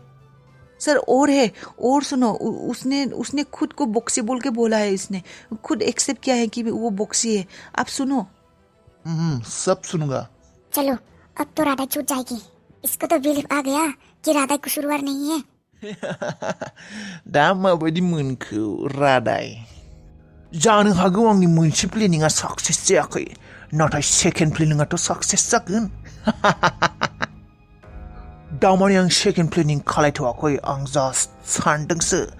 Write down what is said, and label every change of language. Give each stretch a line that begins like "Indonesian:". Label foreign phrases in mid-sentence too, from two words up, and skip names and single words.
Hindi: सर और है, और सुनो, उसने खुद को बॉक्सी बोल के बोला है, इसने खुद एक्सेप्ट किया है कि वो बॉक्सी है। आप सुनो। सब सुनूंगा। चलो, अब तो राधा छूट जाएगी। इसको तो बिलीव आ गया कि राधा कसूरवार नहीं है।
Bodo: दा माबायदि मोनखो रादाय? जानो हागौ आंनि मोनसे प्लेनिंआ साक्सेस जायाखै, नाथाय सेकेन्ड प्लेनिंआथ' साक्सेस जागोन। दामानि आं
English: second planning
Bodo: खालायथ'वाखै, आं जास्ट सानदोंसो।